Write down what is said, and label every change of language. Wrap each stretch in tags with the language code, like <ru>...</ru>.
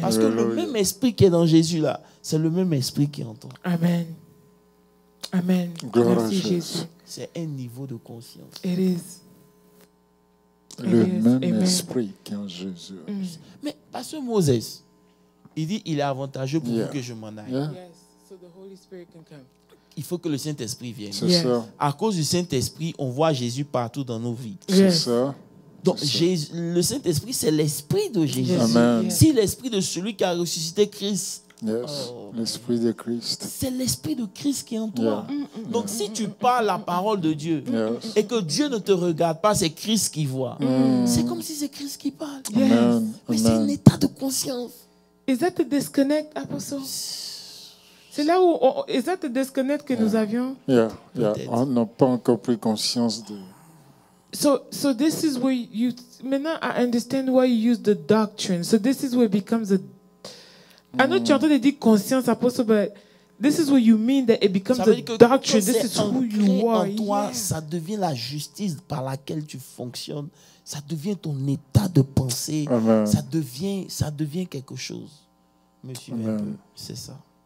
<fr>Parce que le même esprit qui est dans Jésus là, c'est le même esprit qui est en toi. Amen. Amen. Merci Jésus. C'est un niveau de conscience.</fr> <en>It is.</en> <fr>Le même esprit qui est en Jésus. Mais pasteur Moses, il dit il est avantageux pour vous que je m'en aille.</fr> <en>Yes, so the Holy Spirit can come.</en> <fr>Il faut que le Saint-Esprit vienne. C'est ça. À cause du Saint-Esprit, on voit Jésus partout dans nos vies. C'est ça. Donc le Saint-Esprit, c'est l'esprit de Jésus. Amen. Si l'esprit de celui qui a ressuscité Christ, l'esprit de Christ, c'est l'esprit de Christ qui est en toi. Donc si tu parles la parole de Dieu et que Dieu ne te regarde pas, c'est Christ qui voit. C'est comme si c'est Christ qui parle. Mais c'est un état de conscience.</fr> <en>Is that the disconnect, Apostle?</en> <fr>C'est là où</fr> <en>is that the disconnect</en> <fr>que nous avions? On n'a pas encore pris conscience de...</fr> <en>So this is where you...</en> <fr>Maintenant,</fr> <en>I understand why you use the doctrine. So this is where it becomes a... I know</en> <fr>tu as entendu dire conscience,</fr> <en>Apostle, but this is what you mean that it becomes a doctrine. This is who you are.</en> <fr>En toi, ça devient la justice par laquelle tu fonctionnes. Ça devient ton état de pensée. Ça devient quelque chose. Me suivez un peu. C'est ça.</fr>